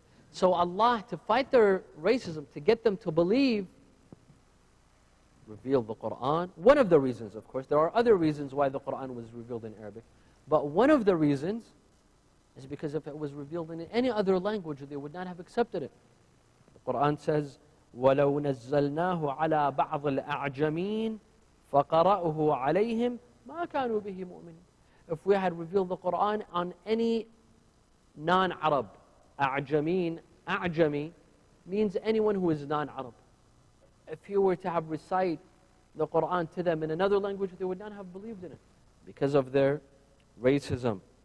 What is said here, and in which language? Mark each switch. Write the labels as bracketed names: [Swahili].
[English] So Allah, to fight their racism, to get them to believe, revealed the Quran. One of the reasons, of course, there are other reasons why the Quran was revealed in Arabic. But one of the reasons is because if it was revealed in any other language, they would not have accepted it. The Quran says, [Arabic] وَلَوْ نَزَّلْنَاهُ عَلَى بَعْضِ الْأَعْجَمِينَ فَقَرَأُهُ عَلَيْهِمْ مَا كَانُوا بِهِ مُؤْمِنِينَ. [English] If we had revealed the Quran on any non-Arab, أعجمين, أعجمي means anyone who is non-Arab. If you were to have recite the Quran to them in another language, they would not have believed in it because of their racism.